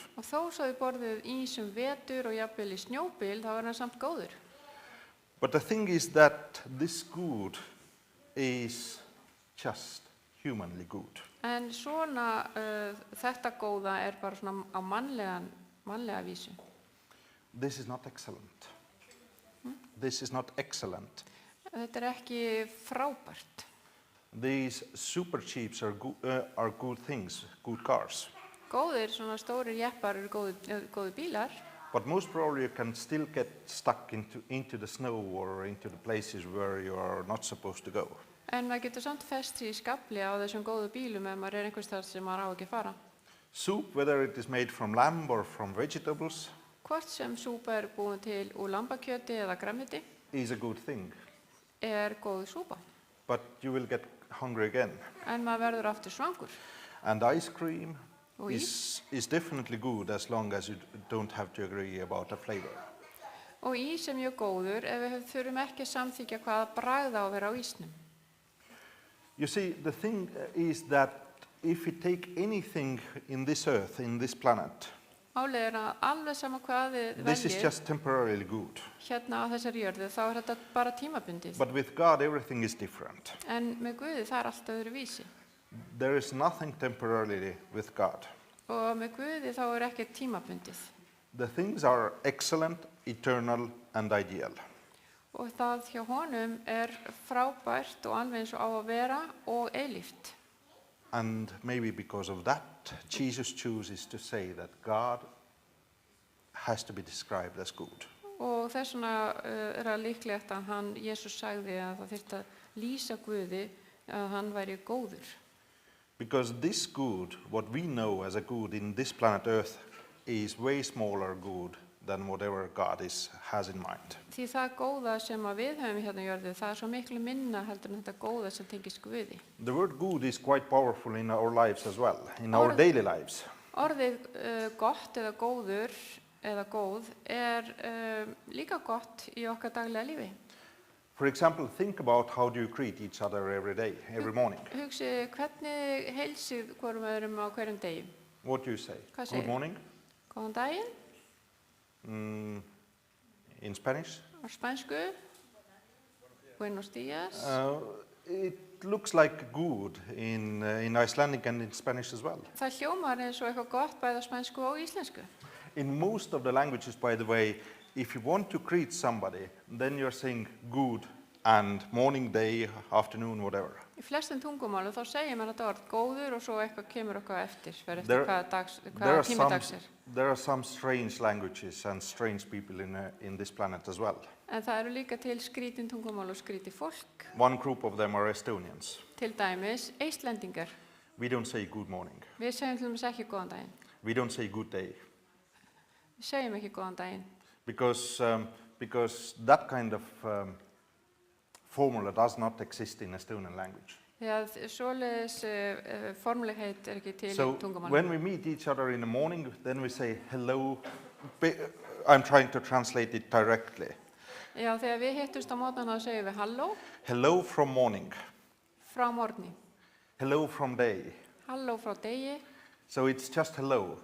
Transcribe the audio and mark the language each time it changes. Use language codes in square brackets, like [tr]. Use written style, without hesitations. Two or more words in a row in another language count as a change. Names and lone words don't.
[is] Og þó svo þið borðið ís vetur og jafnvel í snjóbíl, þá er hann samt góður. [en] But the thing is that this good is just humanly good. [is] En svona þetta góða er bara svona á mannlega vísu. [en] This is not excellent. This is not excellent. [is] Þetta er ekki frábært. [en] These super jeeps are good things, good cars. [is] Góðir, svona stórir jeppar eru góðir bílar. [en] But most probably you can still get stuck into the snow or into the places where you are not supposed to go. [is] En maður getur samt fest í skafli á þessum góðu bílum ef maður er einhvers staðar sem maður á ekki að fara. [en] Soup, whether it is made from lamb or from vegetables, [is] Hvort sem súpa er búin til úr lambakjöti eða grænmeti, [en] is a good thing. [is] er góð súpa. [en] But you will get hungry again. [is] En maður verður aftur svangur. [en] And ice cream [is] Og ís. [en] is definitely good as long as you don't have to agree about the flavor. [is] Og ís er mjög góður ef við þurfum ekki að samþykja hvaða bragð á að vera á ísnum. [en] You see, the thing is that if we take anything in this earth, in this planet, [is] Málið er að alveg sama hvað þið [en] this is [is] veljið [en] just temporarily good. [is] hérna á þessari jörðu, þá er þetta bara tímabundið. [en] But with God, everything is different. [is] En með Guði það er allt öðru vísi. [en] There is nothing temporarily with God. [is] Og með Guði þá er ekkert tímabundið. [en] The things are excellent, eternal, and ideal. [is] Og það hjá honum er frábært og alveg eins og á að vera og eilíft. [en] And maybe because of that, Jesus chooses to say that God has to be described as good. [is] Og þess vegna er það líklegt að Jesús sagði að það þyrfti að lýsa Guði að hann væri góður. [en] Because this good, what we know as a good in this planet Earth, is way smaller good than whatever God has in mind. [is] Því það góða sem að við höfum hérna á jörðu, það er svo miklu minna heldur en þetta góða sem tengist Guði. [en] The word good is quite powerful in our lives as well, in our daily lives. [is] Orðið gott eða góður eða góð er líka gott í okkar daglega lífi. [en] For example, think about how do you greet each other every day, every morning. [is] Hugsið hvernig heilsið hvorum öðrum á hverjum degi. [en] What do you say? [is] Hvað segir? [en] Good morning? [is] Góðan daginn [en] In Spanish? [is] á spænsku. [es] Buenos días. [en] It looks like good in Icelandic and in Spanish as well. [is] Það hljómar eins og eitthvað gott bæði á spænsku og íslensku. [en] In most of the languages, by the way, if you want to greet somebody, then you're saying good and morning, day, afternoon, whatever. [is] Í flestum tungumálum þá segir maður þetta orð góður og svo eitthvað kemur eitthvað eftir, fyrir eftir hvaða tími dags er. [en] There are some strange languages and strange people in this planet as well. [is] En það eru líka til skrítin tungumál og skríti fólk. [en] One group of them are Estonians. [is] Til dæmis Íslendingar. [en] We don't say good morning. [is] Við segjum til dæmis ekki góðan daginn. [en] We don't say good day. [is] Við segjum ekki góðan daginn. [en] Because that kind of formula does not exist in Estonian language. [is] Því að svoleiðis formulegheit er ekki til í [en] So [is] tungumálum. [en] when we meet each other in the morning, then we say hello. I'm trying to translate it directly. [is] Já, þegar við hittumst á mótnana þá segjum við halló [en] Hello from morning. [is] frá morgni. [en] Hello from day. [is] Halló frá degi. [en] So it's just hello,